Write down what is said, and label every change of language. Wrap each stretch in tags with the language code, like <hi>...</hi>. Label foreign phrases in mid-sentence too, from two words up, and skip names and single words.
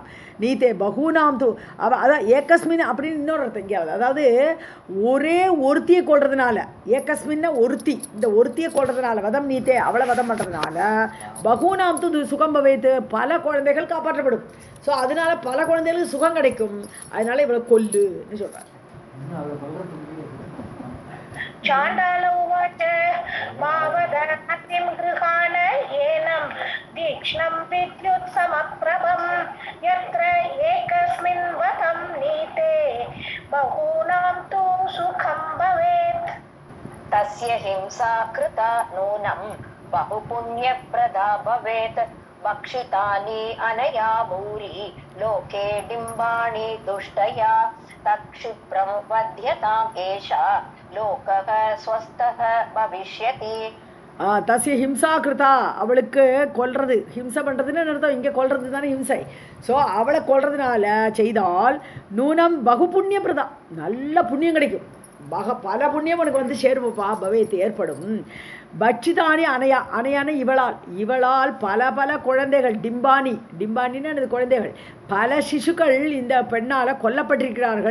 <sa>नीते बहूनां तु</sa> <ta>அதான் ஏகஸ்மின் அப்படின்னு இன்னொரு அர்த்தம் இங்கேயாவது, அதாவது ஒரே ஒருத்தியை கொள்றதுனால, ஏகஸ்மின்னா ஒருத்தி, இந்த ஒருத்தியை கொள்றதுனால</ta> <sa>वधं नीते,</sa> <ta>அவளை வதம் பண்ணுறதுனால</ta> <sa>बहूनां तु</sa> <ta>சுகம் வைத்து பல குழந்தைகள் காப்பாற்றப்படும். ஸோ அதனால பல குழந்தைகளுக்கு சுகம் கிடைக்கும். அதனால இவளை கொல்லுன்னு சொல்கிறார்.</ta> <sa>चाण्डाल उवाच मावदतिं गृहाण एनं तीक्ष्णं विद्युत्समप्रभं यत्र एकस्मिन् वदं नीते बहूनां तु सुखं भवेत्. तस्य हिंसा कृता नूनं बहुपुण्यप्रदा भवेत्. भक्षितानि अनया भूरि लोके डिम्बाणि दुष्टया तत्क्षिप्रं वध्यताम् एषा लोकः स्वस्थः भविष्यति. तस्य हिंसा कृता,</sa> <ta>அவளுக்கு கொல்றது, ஹிம்சை பண்ணுறதுன்னு அர்த்தம், இங்கே கொல்றது தானே ஹிம்சை. ஸோ அவளை கொல்றதுனால செய்தால்</ta> <sa>नूनं बहु पुण्य प्रदा,</sa> <ta>நல்ல புண்ணியம் கிடைக்கும். பல புண்ணியம் உனக்கு வந்து சேருவப்பா, பவேத்து ஏற்படும். பட்சிதானி அணையான இவளால் பல குழந்தைகள், டிம்பானின்னு எனது குழந்தைகள், பல சிசுக்கள் இந்த பெண்ணால் கொல்லப்பட்டிருக்கிறார்கள்.</ta>